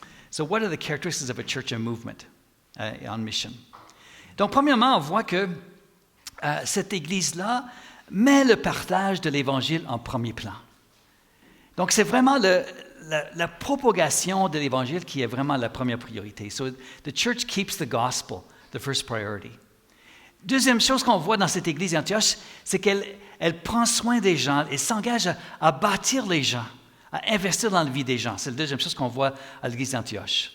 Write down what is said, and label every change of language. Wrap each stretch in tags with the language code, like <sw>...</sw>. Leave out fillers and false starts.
<en>So what are the characteristics of a church in movement, on mission?</en> <fr>Donc premièrement, on voit que cette Église-là met le partage de l'Évangile en premier plan. Donc, c'est vraiment la propagation de l'Évangile qui est vraiment la première priorité.</fr> <en>So, the church keeps the gospel the first priority.</en> <fr>Deuxième chose qu'on voit dans cette Église d'Antioche, c'est qu'elle prend soin des gens, elle s'engage à bâtir les gens, à investir dans la vie des gens. C'est la deuxième chose qu'on voit à l'Église d'Antioche.</fr>